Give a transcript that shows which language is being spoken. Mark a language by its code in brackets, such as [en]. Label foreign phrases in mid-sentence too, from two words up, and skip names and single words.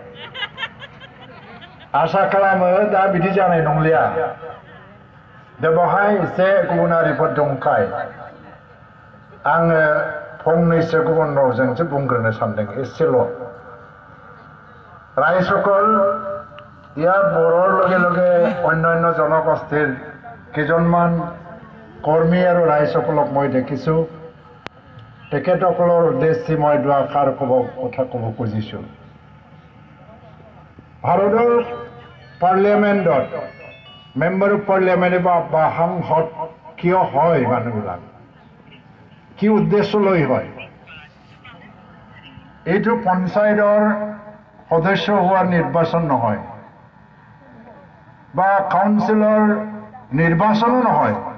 [brx] आसा खालामो दा बिदि जानाय नंलिया दा बेवहाय एसे गुबुनारिफोर दंखाय आङो फंनैसो गुबुन रावजोंसो बुंग्रोनो सानदों एसेल' [as] रायजोफोर ইয়াত বড়োৰ লগে লগে অন্যান্য জনগোষ্ঠীৰ কেইজনমান কৰ্মী আৰু ৰাইজসকলক মই দেখিছোঁ তেখেতসকলৰ উদ্দেশ্যে মই দুআষাৰ কথা ক'ব খুজিছোঁ ভাৰতৰ পাৰ্লিয়ামেণ্টত [en] member of parliament [as] বা সাংসদ কিয় হয় মানুহবিলাক কি উদ্দেশ্য লৈ হয় এইটো পঞ্চায়তৰ সদস্য হোৱাৰ নিৰ্বাচন নহয় বা কাউন্সিলৰ নিৰ্বাচনো নহয়